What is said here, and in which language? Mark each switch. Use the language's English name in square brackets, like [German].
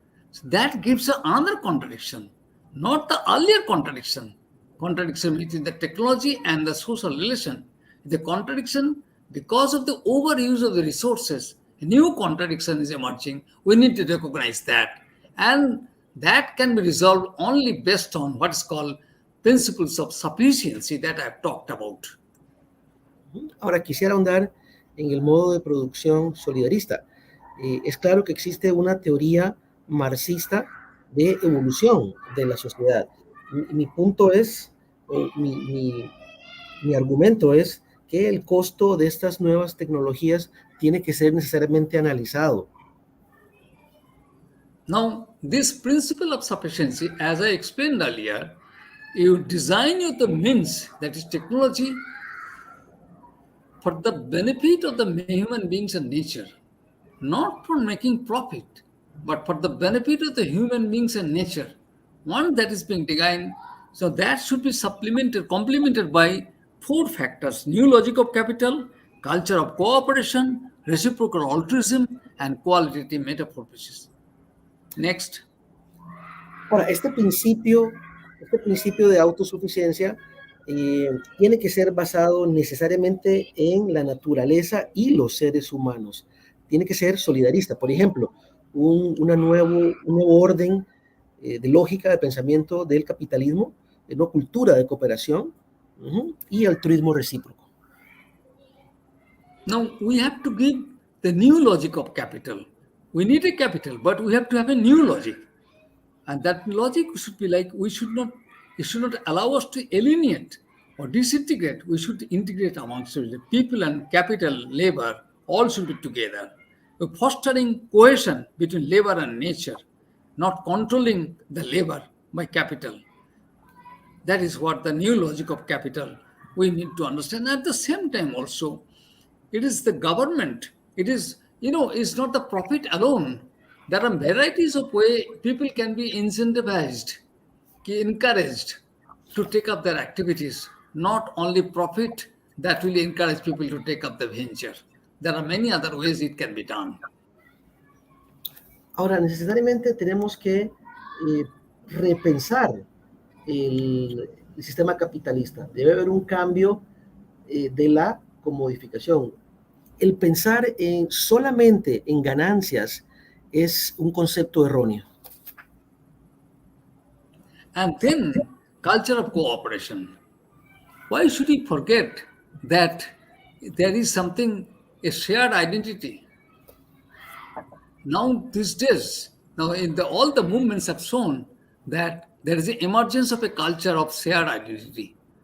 [English] So that gives another contradiction, not the earlier contradiction between the technology and the social relation. The contradiction because of the overuse of the resources, a new contradiction is emerging. We need to recognize that. And that can be resolved only based on what is called principles of sufficiency that I've talked about. [Spanish] Ahora quisiera ahondar en el modo de producción solidarista. Es claro que existe una teoría marxista de evolución de la sociedad. Mi punto es, mi argumento es que el costo de estas nuevas tecnologías tiene que ser necesariamente analizado. [English] Now, this principle of sufficiency, as I explained earlier, you design the means, that is technology, for the benefit of the human beings and nature, not for making profit, but for the benefit of the human beings and nature. One that is being designed, so that should be complemented by 4 factors: new logic of capital, culture of cooperation, reciprocal altruism, and qualitative metaphysics. Next. [Spanish] Ahora, este principio de autosuficiencia tiene que ser basado necesariamente en la naturaleza y los seres humanos. Tiene que ser solidarista. Por ejemplo, un nuevo orden de lógica de pensamiento del capitalismo, de una cultura de cooperación y altruismo recíproco. [English] Now, we have to give the new logic of capital. We need a capital, but we have to have a new logic. And that logic should be like, it should not allow us to alienate or disintegrate. We should integrate amongst the people and capital, labor, all should be together. We're fostering cohesion between labor and nature, not controlling the labor by capital. That is what the new logic of capital we need to understand. At the same time also, it is the government. It is, it's not the profit alone. There are varieties of ways people can be incentivized, encouraged to take up their activities, not only profit that will encourage people to take up the venture. There are many other ways it can be done. [Spanish] Ahora, necesariamente tenemos que repensar el sistema capitalista. Debe haber un cambio de la comodificación. El pensar solamente en ganancias es un concepto erróneo. [English] And then, culture of cooperation. Why should we forget that there is a shared identity? Now, these days, all the movements have shown that there is the emergence of a culture of shared identity.